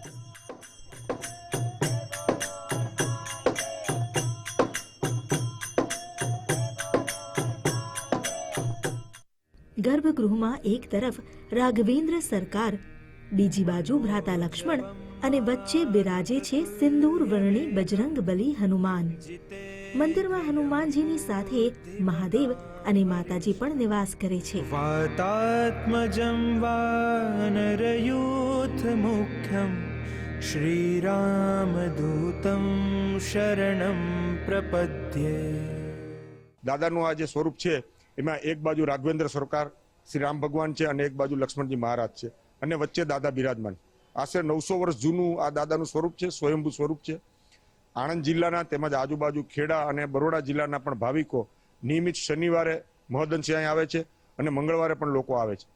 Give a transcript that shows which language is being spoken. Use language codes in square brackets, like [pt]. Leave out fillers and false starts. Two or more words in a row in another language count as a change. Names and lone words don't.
[gu] ગર્ભગૃહમાં એક તરફ રાઘવેન્દ્ર સરકાર, બીજી બાજુ ભ્રાતા લક્ષ્મણ અને વચ્ચે બિરાજે છે સિંદૂર વર્ણી બજરંગ બલી હનુમાન. મંદિરમાં હનુમાનજીની સાથે મહાદેવ અને માતાજી પણ નિવાસ કરે છે. [sa] वातात्मजं वानरयूथमुख्यं श्रीरामदूतं शरणं प्रपद्ये. [gu] દાદાનું આ જે સ્વરૂપ છે એમાં એક બાજુ રાઘવેન્દ્ર સરકાર શ્રી રામ ભગવાન છે અને એક બાજુ લક્ષ્મણજી મહારાજ છે અને વચ્ચે દાદા બિરાજમાન. આશરે 900 વર્ષ જૂનું આ દાદાનું સ્વરૂપ છે, સ્વયંભૂ સ્વરૂપ છે. આણંદ જિલ્લાના તેમજ આજુબાજુ ખેડા અને બરોડા જિલ્લાના પણ ભાવિકો નિયમિત શનિવારે મહદઅંશે અહીં આવે છે અને મંગળવારે પણ લોકો આવે છે.